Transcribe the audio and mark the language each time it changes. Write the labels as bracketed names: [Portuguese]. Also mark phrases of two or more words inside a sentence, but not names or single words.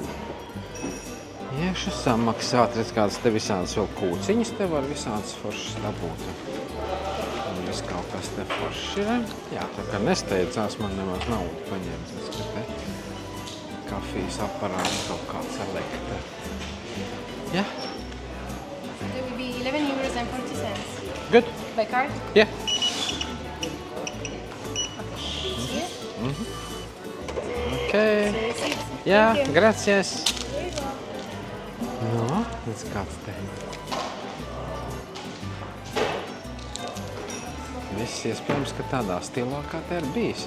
[Latvian] Iešu samaksāt, redz kādas te visādas vēl kūciņas, te var visādas foršas dabūt. Un viss kaut kas te foršs ir. Jā, tā kā nesteidzās, man nemaz naudu paņemt, redz, ka te kafijas aparāts kaut kāds elektra. Jā. [English] It will be 11.40 €. Good. By card? Yeah. Okay. [Latvian] Jā, gracias. No, redz kāds te. Viss iespējams, ka tādā stilā kā te ir bijis.